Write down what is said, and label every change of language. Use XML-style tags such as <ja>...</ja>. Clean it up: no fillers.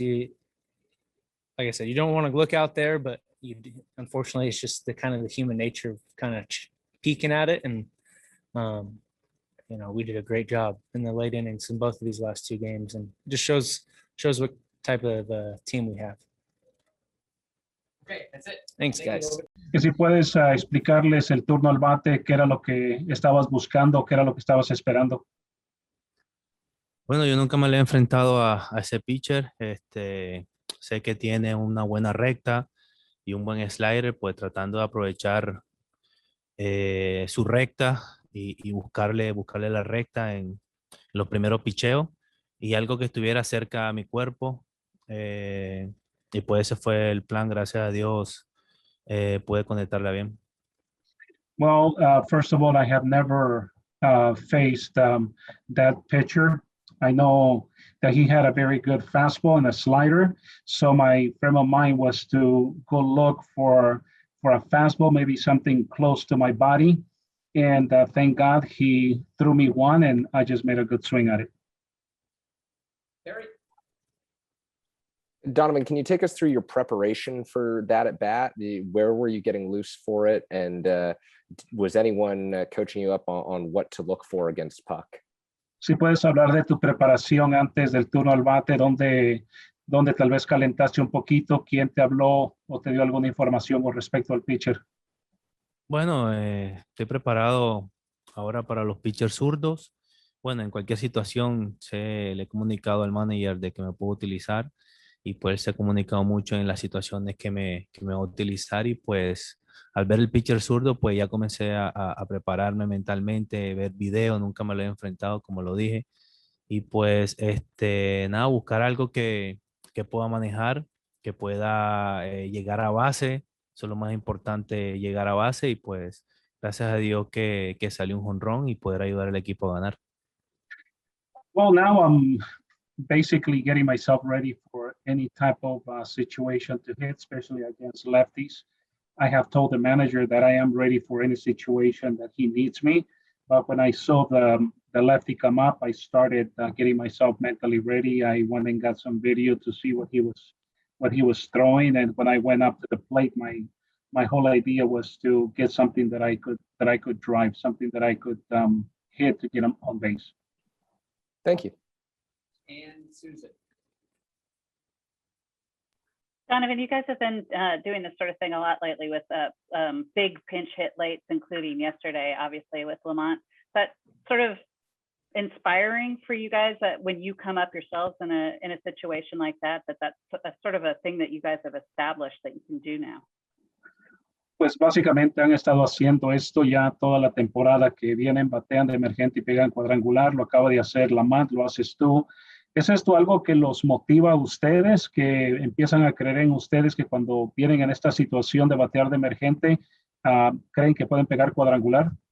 <en>Like I said, you don't want to look out there, but unfortunately, it's just the human nature of kind of peeking at it. And we did a great job in the late innings in both of these last 2 games, and it just shows what type of team we have. Okay, that's it. Thanks, guys.</en> <es>Que si puedes explicarles el turno al bate, qué era lo que estabas buscando, qué era lo que estabas esperando. Bueno, yo nunca me le he enfrentado a ese pitcher. Sé que tiene una buena recta y un buen slider, pues tratando de aprovechar su recta y buscarle la recta en los primeros picheos y algo que estuviera cerca a mi cuerpo. Y pues ese fue el plan, gracias a Dios, pude conectarla bien.</es> <en>Well, first of all, I have never faced that pitcher. I know that he had a very good fastball and a slider. So my frame of mind was to go look for a fastball, maybe something close to my body. And thank God he threw me one, and I just made a good swing at it. Terry? Donovan, can you take us through your preparation for that at bat? Where were you getting loose for it? And was anyone coaching you up on what to look for against puck?</en> <es>Si puedes hablar de tu preparación antes del turno al bate, donde tal vez calentaste un poquito, ¿quién te habló o te dio alguna información con respecto al pitcher? Bueno, estoy preparado ahora para los pitchers zurdos. Bueno, en cualquier situación le he comunicado al manager de que me puedo utilizar y pues él se ha comunicado mucho en las situaciones que me va a utilizar y pues al ver el pitcher zurdo pues ya comencé a prepararme mentalmente, ver video, nunca me lo he enfrentado como lo dije y pues nada, buscar algo que pueda manejar, que pueda llegar a base, eso es lo más importante, llegar a base y pues gracias a Dios que salió un jonrón y poder ayudar al equipo a ganar.</es> <en>Well, now I'm basically getting myself ready for any type of situation to hit, especially against lefties. I have told the manager that I am ready for any situation that he needs me. But when I saw the lefty come up, I started getting myself mentally ready. I went and got some video to see what he was throwing. And when I went up to the plate, my whole idea was to get something that I could drive, something that I could hit to get him on base. Thank you. And Susan? Donovan, you guys have been doing this sort of thing a lot lately with big pinch hit lates, including yesterday, obviously with Lamont. But sort of inspiring for you guys that when you come up yourselves in a situation like that's a sort of a thing that you guys have established that you can do now.</en> <es>Pues básicamente han estado haciendo esto ya toda la temporada, que vienen, batean de emergente y pegan cuadrangular. Lo acaba de hacer Lamont, lo haces tú. ¿Es esto algo que los motiva a ustedes, que empiezan a creer en ustedes, que cuando vienen en esta situación de batear de emergente, creen que pueden pegar cuadrangular?</es>